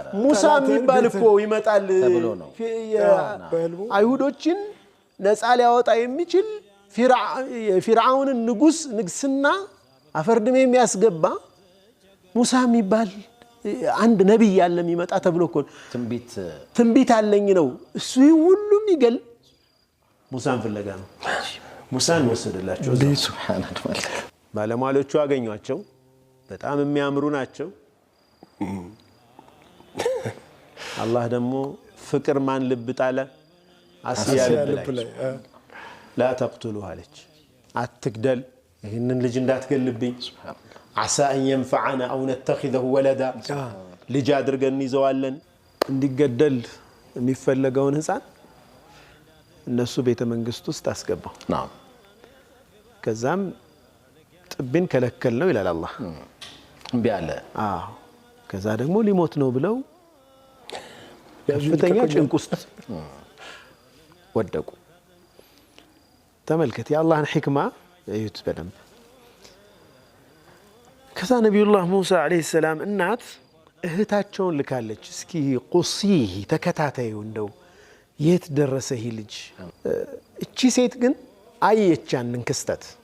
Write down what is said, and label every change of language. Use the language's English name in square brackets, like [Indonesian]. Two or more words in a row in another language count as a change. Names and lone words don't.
[Amharic] ሙሳ የሚባል እኮ ይመጣል አይሁዶችን ነፃ ሊያወጣ የሚችል ፊርዓውንን ንጉስና አፈርድሜ የሚያስገባ ሙሳ የሚባል አንድ ነብይ ያለ የሚመጣ ተብሎ እኮ ትንቢት አለኝ ነው እሱ ሁሉም ይገል ሙሳን ፍለጋ ነው ሙሳን ወሰደላቸው ሱብሃንአላህ ባለሟሎቹ አገኙአቸው በጣም የሚያምሩ ናቸው አላህ ደግሞ ፍቅር ማን ልብ ጣለ አስያ ልብ ላይ [Arabic] لا تقتلوا عليك [Amharic] አትግደል ይሄንን ልጅ እንዳትገልብኝ [Arabic] عسى ان ينفعنا او نتخذه ولدا [Amharic] ልጅ አድርገን ይዘዋለን እንዲገደል የሚፈለገውን ህፃን እነሱ ቤተ መንግስት ውስጥ አስገባው نعم ከዛም ጥብን ከለከል ነው ይላል አላህ እምቢ አለ ከዛ ደግሞ ሊሞት ነው ብለው ከፍተኛ ጭንቅ ውስጥ ወደቁ ተመልከት የአላህን ሕክማ እዩት በደንብ ከዛ ነብዩላህ ሙሳ [Arabic] عليه السلام [Amharic] እናት እህታቸውን ልካለች እስኪ ቁሲህ ተከታታዩ እንደው የት ደረሰ ይህ ልጅ እቺ ሴት ግን አየች ያንን ክስተት